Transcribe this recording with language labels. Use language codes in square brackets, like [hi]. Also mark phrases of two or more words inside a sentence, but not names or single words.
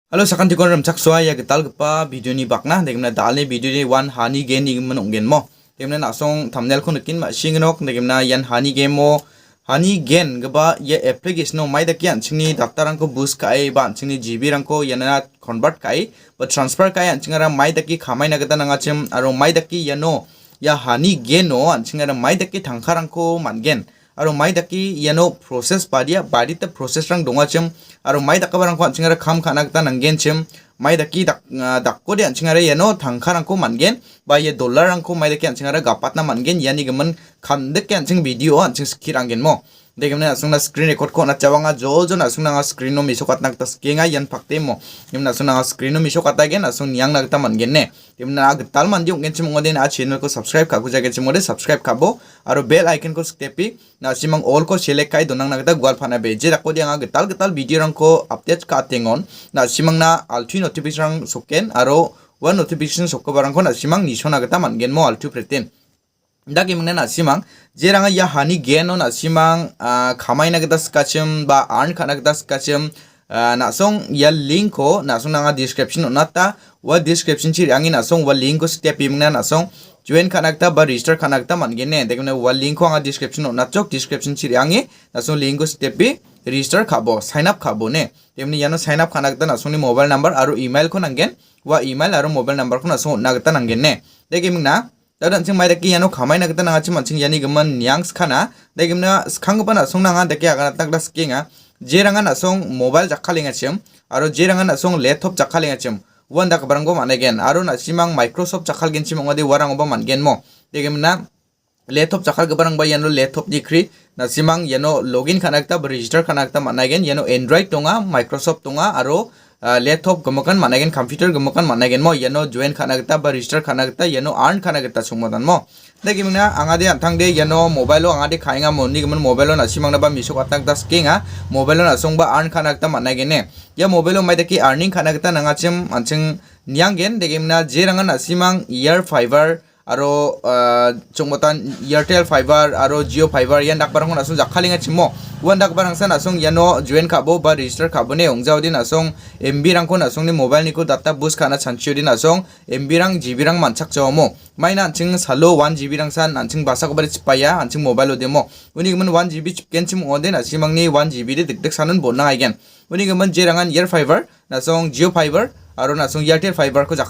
[grt] Halo sakan tikon ram chak soa ya gital gpa video ni bakna degimna dalni video ni one Honeygain ni gimman onggen mo degimna nasong thumbnail ko nakin ma singnok degimna yan Honeygain mo Honeygain gba ye application no mai da kian chingni data rang ko boost kai ba chingni GB rang ko yana convert kai ba transfer kai an chingara mai da ki khamai na gata nanga chim aro mai da ki yano ya Honeygain no an chingara mai da ki thangkha rang ko mangen aro mai da ki yano process badia badi ta process rang donga chim aro mai da ka barang ko an chingara kham khana gata nangen chim mai da ki dak ko de an chingara yano thangkha rang ko mangen ba ye dollar rang ko mai da ki an chingara gapat na mangen yani gaman kham de ki an ching video an ching skir angen mo degemna asungna [en] screen record [grt] ko na chawanga jojo na asungna screen no misokat nak tas kenga yan pakte mo imna asungna screen no misokata gen asung yang nak ta mangen ne imna agtal man jung gen chim ngoden a channel ko subscribe ka guja gen chim ngode subscribe kabo aro [en] bell icon [grt] ko stepi na simang all ko select kai donang nak ta gwal phana be je rakko dianga getal video rang ko update ka tengon na simang na altu notification rang soken aro one notification sokko barang ko na simang nisona gata mangen mo altu preten dagi mengna na simang jeranga ya Honeygain no na simang khamai na gata skachim ba earn khana gata skachim na song ya link ko na song na description na ta wa description chi rangi na song wa link ko step mengna na song join khana gata ba register khana gata mangen ne degna wa link ko anga description na chok description chi rangi na song link ko step register khabo [en] sign up [grt] khabo ne temni yano [en] sign up [grt] khana gata na song ni [en] mobile number [grt] aro email ko nangen wa email aro [en] mobile number [grt] ko na song na gata nangen ne degi mengna dadan ching mai daki yano khamai na gata nanga chim ching yani gaman nyangs khana degimna khang bana song nanga daki aga tak das kinga jeranga na song mobile jakhalinga chim aro jeranga na song laptop jakhalinga chim wanda ka barango manegen aro na simang Microsoft jakhal gen chim ngode warang oba mangen mo degimna laptop jakhal gabarang ba yano laptop dikri na simang yano login khana gata register khana gata managen yano Android tonga Microsoft tonga aro laptop gamakan managen computer gamakan managen mo yano join khana gata ba register khana gata yano earn khana gata sungmodan mo degi mingna angade antang de yano mobile lo angade khainga mo ni gaman mobile lo na simang na ba misok atak das kinga mobile lo na song ba earn khana gata managen ne ya mobile lo mai deki earning khana gata nanga chim anching nyanggen degi mingna jeranga na simang year fiber aro chongmotan Airtel fiber aro Jio fiber yan dak barang nasung jakhalinga chimo wan dak barang sa nasung yano join khabo ba register khabo ne ongjao din nasung MB rang ko nasung ni mobile ni ko [en] data boost [grt] khana chanchu din nasung MB rang GB rang manchak jawmo maina anching salo 1 GB rang san anching basa ko bari chipaya anching mobile lo demo uni gaman 1 GB chipken chim ode na simang ni 1 GB de dik sanan bonna aigen uni gaman jerangan Air fiber nasung Jio fiber aro nasung Airtel fiber ko